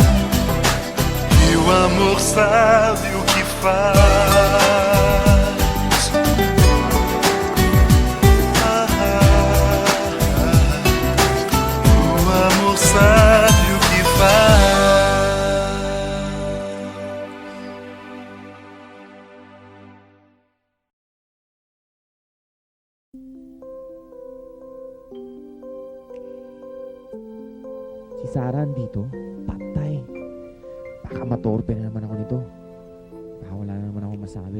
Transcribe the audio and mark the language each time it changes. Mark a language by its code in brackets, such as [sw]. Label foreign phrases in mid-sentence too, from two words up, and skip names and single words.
[pt] E o amor sabe o que faz. O amor sabe o que faz. [tl] Si Sarah andito, patay. Baka matorpe na naman ako nito. Baka wala na naman ako masabi.